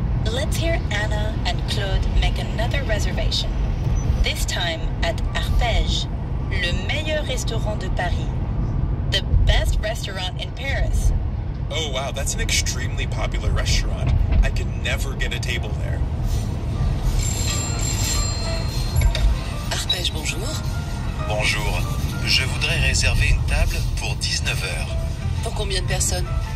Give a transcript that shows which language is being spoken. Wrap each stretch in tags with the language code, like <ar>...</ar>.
<en>Let's hear Anna and Claude make another reservation. This time at</en> <fr>Arpège, le meilleur restaurant de Paris.</fr> <en>The best restaurant in Paris. Oh wow, that's an extremely popular restaurant. I can never get a table there.</en> <fr>Arpège, bonjour. Bonjour, je voudrais réserver une table pour 19 heures. Pour combien de personnes?</fr>